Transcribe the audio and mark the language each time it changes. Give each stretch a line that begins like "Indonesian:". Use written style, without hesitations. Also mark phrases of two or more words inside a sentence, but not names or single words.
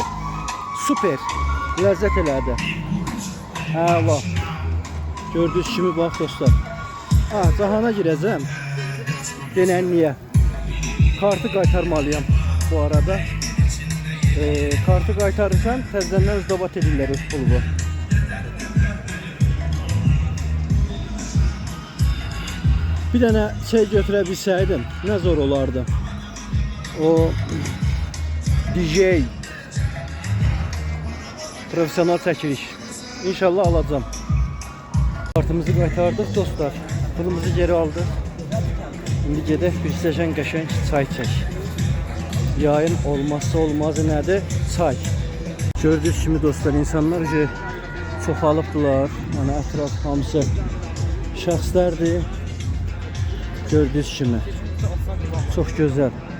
Azerbaijani: Süper. Ləzzət elədi. Əla. Gördüyünüz kimi bax dostlar. Cahana girəcəm. Denənliyə. Kartı qaytarmalıyam bu arada. Kartı qaytarırsan təzədən özdabat edirlər öz pulu.
Turkish: Bir tane şey götürebilseydim ne zor olardı.
Azerbaijani: O DJ profesyonel çəkiliş.
Turkish: İnşallah alacağım.
Azerbaijani: Kartımızı qaytardıq dostlar.
Turkish: Pulumuzu geri aldık.
Azerbaijani: Şimdi gedək bir stəkan qəşəng çay çək. Yayın olmazsa olmazı nədir? Çay. Gördüyünüz kimi dostlar, insanlar çoxalıbdılar. Yəni ətraf hamısı şəxslərdir. Gördüyünüz kimi çox gözəl.